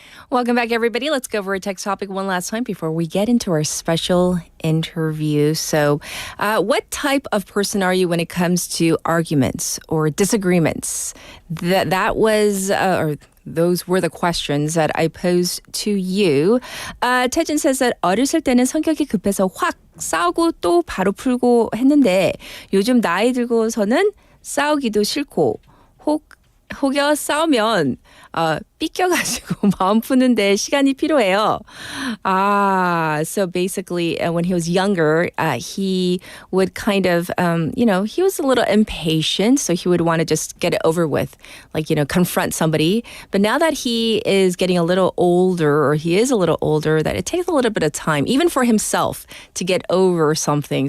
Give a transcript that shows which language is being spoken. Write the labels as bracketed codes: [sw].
[en] Welcome back, everybody. Let's go over a text topic one last time before we get into our special interview. So, what type of person are you when it comes to arguments or disagreements? That was, or those were the questions that I posed to you. [ko] 태진 [en] says that [ko] 어렸을 때는 성격이 급해서 확 싸우고 또 바로 풀고 했는데 요즘 나이 들고서는 싸우기도 싫고 혹여 싸우면 삐껴가지고 마음 푸는데 시간이 필요해요. [en] So basically, when he was younger, he would kind of, he was a little impatient, so he would want to just get it over with, confront somebody. But now that he is getting a little older, or he is a little older, that it takes a little bit of time, even for himself, to get over something.